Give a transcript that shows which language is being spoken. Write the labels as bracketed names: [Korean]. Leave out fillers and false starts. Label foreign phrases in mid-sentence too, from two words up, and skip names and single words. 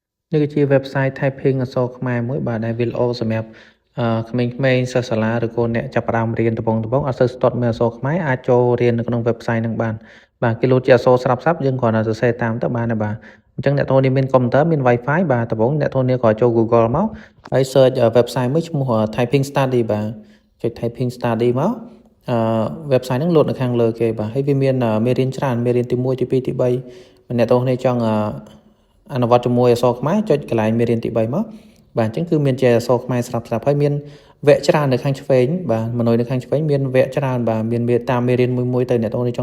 [Khmer] នេះគឺជា [English] website typing [Khmer] អក្សរខ្មែរមួយបាទដែលវាល្អសម្រាប់ក្មេងៗសិស្សសាលាឬក៏អ្នកចាប់ផ្ដើមរៀនដំបូងអត់សូវស្ទាត់មើលអក្សរខ្មែរអាចចូលរៀននៅក្នុង website ហ្នឹងបានបាទគេលោតជាអក្សរស្រាប់ៗយើងគ្រាន់តែសរសេរតាមទៅបានហើយបាទអ ញ្ចឹងអ្នកនរនេះមានកុំព្យូទ័រមាន Wi-Fi បាទដំបូងអ្នកនរនេះក៏ចូល Google មកហើយ [English] search website [Khmer] មួយឈ្មោះ typing study បាទចុច typing study មកwebsite ហ្នឹងលោតនៅខាងលើគេបាទហើយវាមានមេរៀនច្រើន មេរៀនទី1ទី2ទី3អ្នកនរនេះចង់អនុវត្តជាមួយអក្សរខ្មែរចុចកន្លែងមេរៀនទី3មកបាទអញ្ចឹងគឺមានជាអក្សរខ្មែរស្រាប់ៗ ហើយមានវគ្គច្រើននៅខាងឆ្វេងបាទមនុស្សនៅខាងឆ្វេងមានវគ្គច្រើនបាទមានតាមមេរៀនមួយទៅអ្នកនរនេះចង់